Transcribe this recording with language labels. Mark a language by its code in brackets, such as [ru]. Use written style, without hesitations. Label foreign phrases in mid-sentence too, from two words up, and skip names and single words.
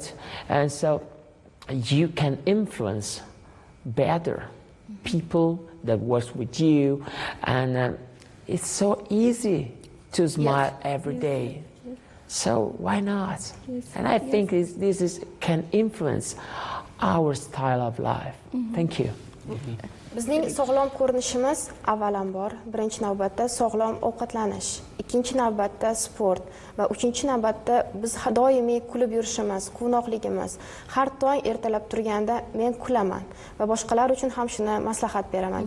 [en] And so you can influence better people that works with you, and it's so easy to smile every day. So why not? And I think this can influence our style of life. Thank you. [uz] Bizning sog'lom ko'rinishimiz avvalambor birinchi navbatda sog'lom ovqatlanish, ikkinchi navbatda sport va uchinchi navbatda biz doimiy kulib yurishimiz, quvnoqligimiz. Har tong ertalab turganda men kulaman va boshqalar uchun ham shuni maslahat beraman.